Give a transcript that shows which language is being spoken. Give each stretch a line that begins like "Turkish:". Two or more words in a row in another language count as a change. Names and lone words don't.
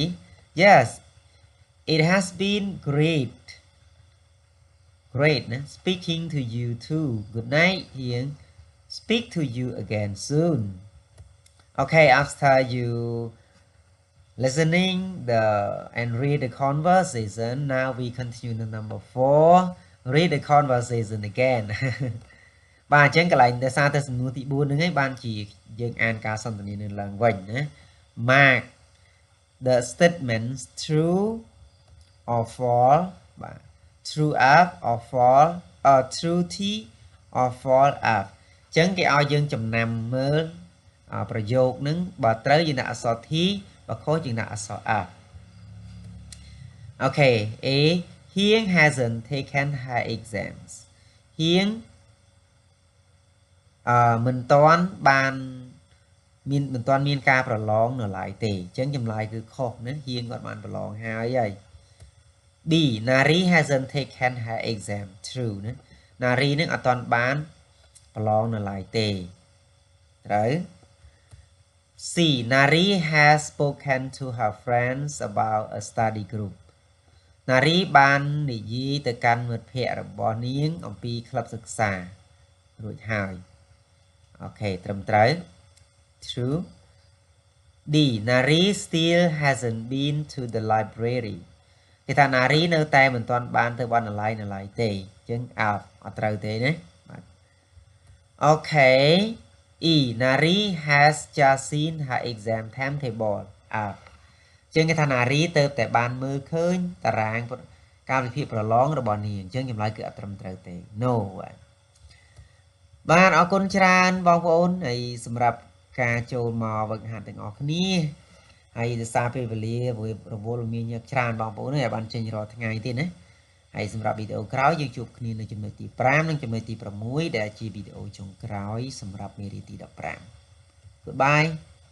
English: Yes, it has been great speaking to you too. Good night, Hien. Speak to you again soon. Okay, after you listening and read the conversation, now we continue to number 4. Read the conversation again.
Khmer: បាទអញ្ចឹងកន្លែងដោយសារតែសំណួរទី4ហ្នឹងឯងបានជាយើងអានការសន្ទនា នឹងឡើងវិញណា
English: Mark the statements true or false
Khmer: បាទ
English: true up or false or true t or false up
Khmer: អញ្ចឹងគេឲ្យយើងចំណាំមើលប្រយោគនឹងបើត្រូវយើងដាក់អក្សរ T បើខុសយើងដាក់អក្សរ F
English: Okay A Hieng hasn't taken her exams
Khmer: Hieng មិនទាន់ មានការប្រឡងនៅឡើយទេអញ្ចឹងចម្លើយគឺខុសណាហៀងគាត់បានប្រឡងហើយ
English: B Nari hasn't taken her exam true
Khmer: ណា Nari នឹងអត់ទាន់បានប្រ ឡងនៅឡើយទេត្រូវ
English: C Nari has spoken to her friends about a study group
Khmer: Nari បាននិយាយទៅកាន់មិត្តភ័ក្តិរបស់នា ងអំពីក្លឹបសិក្សារួចហើយអូខេត្រឹមត្រូវ
English: True D Nari still hasn't been to the library
Khmer: គេថា Nari នៅតែមិនទាន់បានទៅបណ្ណាល័យនៅឡើយទេអញ្ចឹងអត់ត្រូវទេណាបាទអូខេ
English: E Nari has just seen her exam timetable
Khmer: អញ្ចឹងគេថា Nari ទៅតែបានមើលឃើញតារាងការវិភាគប្រឡងរបស់នាងអញ្ចឹងចម្លើយគឺអត់ត្រឹមត្រូវទេ No បាទអរគុណច្រើនបងប្អូនហើយសម្រាប់ការចូលមកវឹកហាត់ទាំងអស់គ្នាហើយដោយសារពេលវេលារវល់មានច្រើនបងប្អូនហើយបានចេញរាល់ថ្ងៃទៀតណាហើយសម្រាប់វីដេអូក្រោយយើងជួបគ្នានៅចំណុចទី5និងចំណុចទី6ដែលជាវីដេអូចុងក្រោយសម្រាប់មេរៀនទី15 Goodbye